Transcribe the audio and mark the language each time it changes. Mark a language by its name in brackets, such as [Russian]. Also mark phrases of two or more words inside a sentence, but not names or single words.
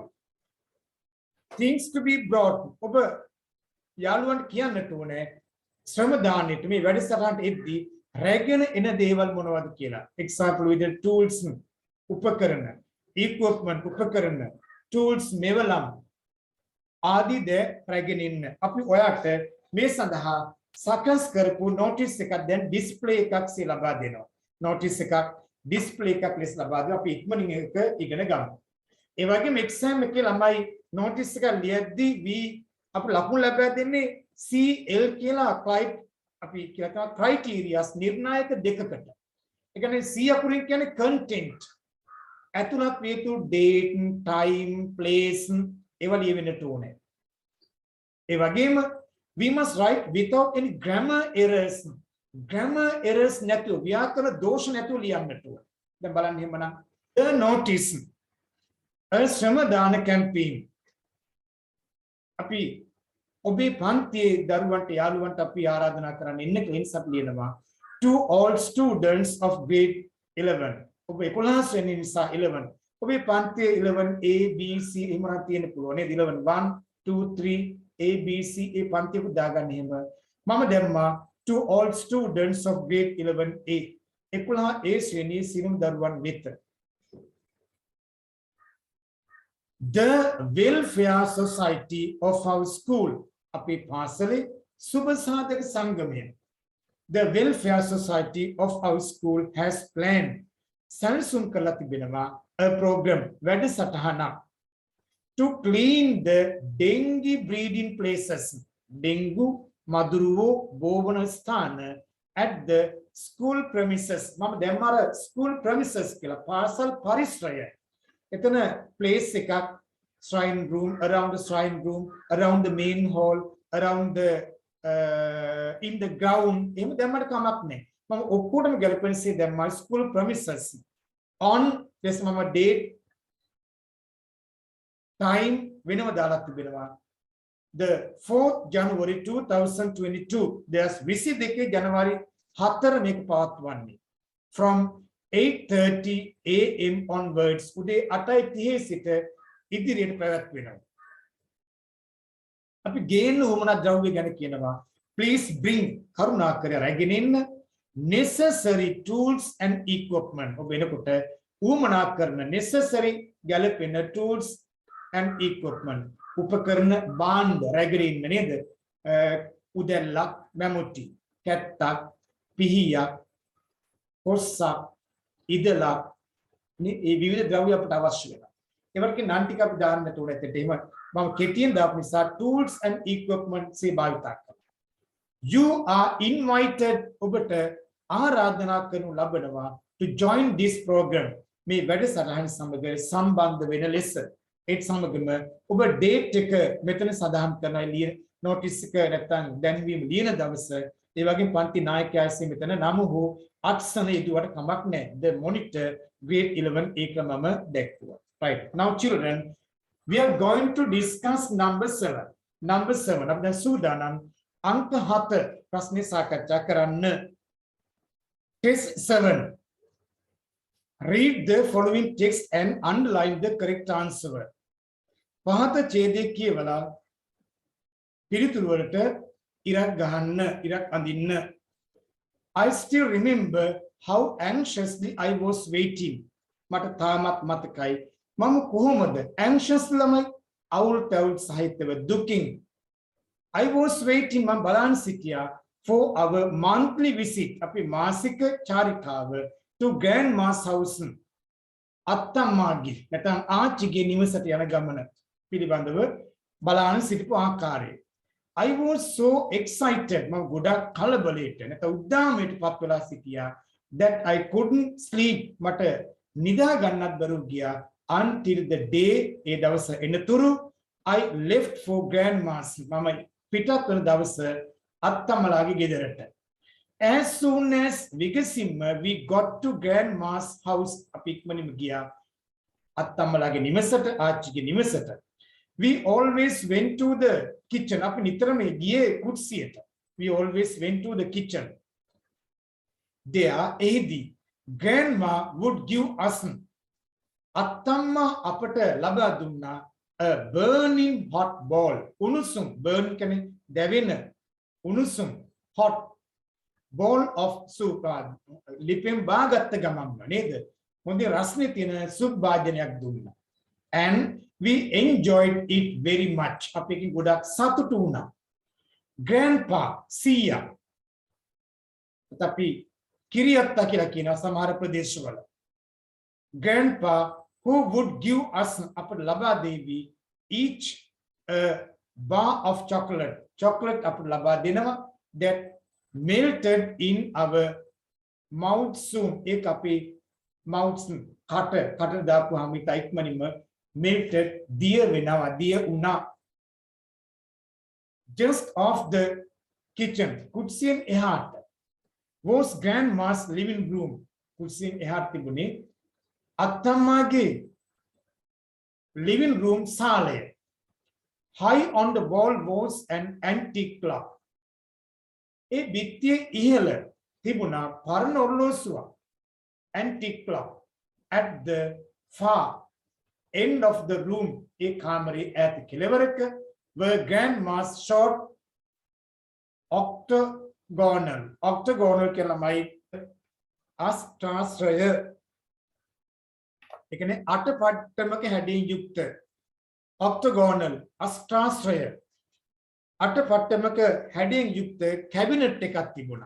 [English] Things to be brought [Sinhala] ඔබ යාළුවන්ට කියන්නට ඕනේ ශ්‍රම දානෙට මේ වැඩසටහනට එද්දී රැගෙන එන දේවල් මොනවද කියලා. Example with the tools උපකරණ equipment උපකරණ tools මෙවලම් ආදී ද රැගෙන ඉන්න. අපි ඔයාට මේ සඳහා සකස් කරපු notice එකක් දැන් display එකක් ලබා දෙනවා. notice එකක් display එකක් ලෙස ලබා දෙනවා. අපි ඉක්මනින් එක ඉගෙන ගමු. ඒ වගේම exam එකේ ළමයි notice එක ලියද්දී අපි ලකුණු ලැබලා දෙන්නේ CL කියලා අපි කියනවා criteria නිර්ණායක දෙකකට. ඒ කියන්නේ C අකුරින් කියන්නේ content. ඇතුළත් විය යුතු [English] date, time, place [Sinhala] ඒවා ලියවෙන්නට ඕනේ. ඒ වගේම [English] we must write without any grammar errors. grammar errors [Sinhala] නැතුව ව්‍යාකරණ දෝෂ නැතුව ලියන්නට ඕනේ. දැන් බලන්න එහෙමනම් [English] the notice a [Sinhala] ශ්‍රමදාන campaign අපි ඔබේ පන්තියේ දරුවන්ට යාළුවන්ට අපි ආරාධනා කරන්න ඉන්න ක්ලේන්ස් අපි ලියනවා [English] to all students of grade 11 [Sinhala] ඔබ 11 වෙනි නිසා 11 ඔබේ පන්තියේ 11 A B C එහෙම නම් තියෙන්න පුළුවන් නේද 11 1 2 3 A B C ඒ පන්තිය පුදාගන්න එහෙම මම දැම්මා [English] to all students of grade 11 [Sinhala] A 11 A ශ්‍රේණියේ සියලුම දරුවන් වෙත. [English] The welfare society of our school [Sinhala] අපේ පාසලේ සුබ සාධක සංගමය. [English] The welfare society of our school has planned [Sinhala] සැලසුම් කරලා තිබෙනවා [English] a program වැඩසටහනක් to clean the dengue breeding places dengue [Sinhala] මදුරුවෝ බෝවන ස්ථාන [English] at the school premises [Sinhala] මම දැම්මර [English] school premises [Sinhala] කියලා පාසල් පරිසරය. එතන place එකක් [English] shrine room, around the shrine room, around the main hall, around the in the ground [Sinhala] එහෙම දැම්මට කමක් නැහැ. මම ඔක්කොටම ගැලපෙන්නේ දැම්මා [English] school premises on this [Sinhala] මම [English] date time [Sinhala] වෙනම දාලා තිබෙනවා. [English] The 4th January 2022 there's [Sinhala] 22 ජනවාරි 4 මේක පවත්වන්නේ [English] from 8:30 AM onwards [Sinhala] උදේ 8:30 සිට ඉදිරියට පැවැත්වෙනවා. අපි ගේන්න උවමනා ද්‍රව්‍ය ගැන කියනවා. [English] Please bring [Sinhala] කරුණාකර රැගෙන එන්න [English] necessary tools and equipment. [Sinhala] ඔබ එනකොට උවමනා කරන necessary ගැලපෙන [English] tools and equipment. [Sinhala] උපකරණ භාණ්ඩ රැගෙන ඉන්න නේද? උදැල්ලක්, මැමුටි, කැත්තක්, පිහියක්, කොස්සක්, ඉදලක් මේ විවිධ ද්‍රව්‍ය අපට අවශ්‍ය වෙනවා. ඒවට නම් ටික අපි දාන්නට ඕනේ. ඒත් එහෙම මම කෙටියෙන් දාපු නිසා [English] tools and equipment [Sinhala] සේ භාවිත කරනවා. [English] You are invited [Sinhala] ඔබට ආරාධනා කරනු ලබනවා [English] to join this program [Sinhala] මේ වැඩසටහන සමග සම්බන්ධ වෙන ලෙස. ඒත් සමගම ඔබ date එක මෙතන සඳහන් කරනවා ලියන notice එක නැත්නම් දැන්වීම ලියන දවස ඒ වගේම පන්ති නායකයාසේ මෙතන නම හෝ අක්ෂර යදුවට කමක් නැහැ. [English] The monitor grade 11 [Sinhala] ඒකමම දැක්වුවා. [English] Right. Now children, we are going to discuss number 7. Number 7 [Sinhala] අපි දැන් සූදානම් අංක 7 ප්‍රශ්නේ සාකච්ඡා කරන්න. [English] Test 7. Read the following text and underline the correct answer. [Sinhala] පහත ඡේදයේ කියවලා පිළිතුරු වලට ඉරක් ගහන්න ඉරක් අඳින්න. [English] I still remember how anxiously I was waiting. [Sinhala] මට තාමත් මතකයි මම කොහොමද anxious ළමයි අවුල් තැවුල් සහිතව දුකින්. [English] I was waiting [Sinhala] මම බලන් සිටියා [English] for our monthly visit [Sinhala] අපි මාසික චාරිකාව [English] to grandma's house. [Sinhala] අත්තම්මාගේ නැත්නම් ආච්චිගේ නිවසට යන ගමන පිළිබඳව බලන් සිටපු ආකාරය. [English] I was so excited [Sinhala] මම ගොඩක් කලබලයට නැත්නම් උද්දාමයටපත් වෙලා සිටියා [English] that I couldn't sleep [Sinhala] මට නිදා ගන්නත් බැරුව ගියා [English] until the day [Sinhala] ඒ දවස එනතුරු [English] I left for grandma's [Sinhala] මම පිටත් වෙන දවස අත්තම්මලාගේ ගෙදරට. [English] As soon as we got to grandma's house [Sinhala] අපි ඉක්මනින්ම ගියා අත්තම්මලාගේ නිවසට ආච්චිගේ නිවසට. [English] We always went to the kitchen. [Sinhala] අපි නිතරම ගියේ කුස්සියට. [English] We always went to the kitchen. There, එහිදී grandma would give us [Sinhala] අත්තම්මා අපට ලබා දුන්නා [English] a burning hot bowl. උණුසුම් burn [Sinhala] කියන්නේ දැවෙන උණුසුම් [English] hot bowl of soup. [Sinhala] ලිපෙන් බාගත්ත ගමන්ම නේද? හොඳ රසනේ තියෙන සුප් භාජනයක් දුන්නා. [English] And we enjoyed it very much. [Sinhala] අපි එකකින් ගොඩක් සතුටු වුණා. Grandpa, සීයා. අපි කිරියත්තා කියලා කියනවා සමහර ප්‍රදේශවල. [English] Grandpa who would give us [Sinhala] අපට ලබා දෙවි [English] each a bar of chocolate. Chocolate [Sinhala] අපට ලබා දෙනවා [English] that melted in our mouth soon. [Sinhala] ඒක අපේ mouth කට දාපුවාම ඉක්මනින්ම melted දිය වෙනවා දිය උනා. [English] Just off the kitchen [Sinhala] කුස්සියෙන් එහාට [English] was grandma's living room. [Sinhala] කුස්සියෙන් එහාට තිබුණේ අත්තම්මාගේ [English] living room [Sinhala] සාලය. [English] High on the wall was an antique clock. [Sinhala] ඒ බිත්තියේ ඉහළ තිබුණා පරණ ඔරලෝසුවක්. [English] Antique clock. At the far end of the room ඒ කාමරේ ඈත කෙළවරක were grandma's short octagonal [Sinhala] කියලාමයි අෂ්ටාශ්‍රය ඒ කියන්නේ අටපට්ටමක හැඩයෙන් යුක්ත octagonal අෂ්ටාශ්‍රය අටපට්ටමක හැඩයෙන් යුක්ත කැබිනට් එකක් තිබුණා.